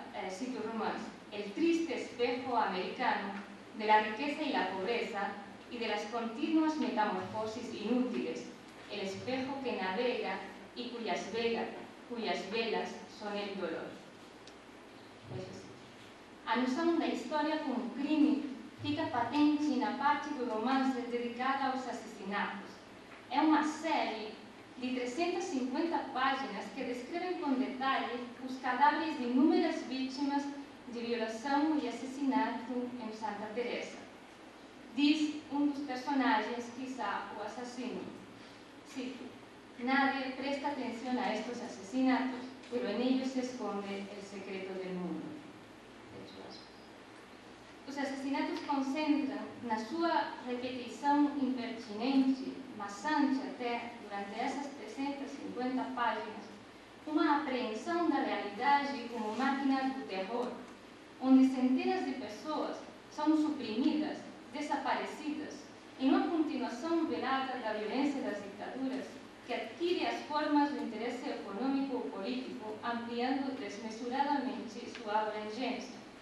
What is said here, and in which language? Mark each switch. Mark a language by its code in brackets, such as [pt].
[pt] Cito o romance: [es] el triste espejo americano de la riqueza y la pobreza y de las continuas metamorfosis inútiles, el espejo que navega y cuyas velas son el dolor. [pt] A noção da história como crime fica patente na parte do romance dedicada aos assassinatos. É uma série de 350 páginas que descrevem com detalhe os cadáveres de inúmeras vítimas de violação e assassinato em Santa Teresa. Diz um dos personagens, quizá o assassino. [es] Cito: nadie presta atención a estos asesinatos, pero en ellos se esconde el secreto del mundo. [pt] Os assassinatos concentram, na sua repetição impertinente, maçante até, durante essas 350 páginas, uma apreensão da realidade como máquina do terror, onde centenas de pessoas são suprimidas, desaparecidas, em uma continuação velada da violência das ditaduras, que adquire as formas do interesse econômico ou político, ampliando desmesuradamente sua abrangência.